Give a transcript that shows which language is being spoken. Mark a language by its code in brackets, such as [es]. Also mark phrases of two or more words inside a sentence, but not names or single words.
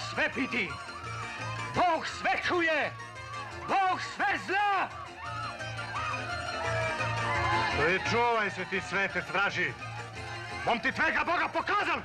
[hr] piti! Bog sve čuje! Bog sve zna! Pričuvaj se ti svete straži! Bom ti tvega Boga pokazal!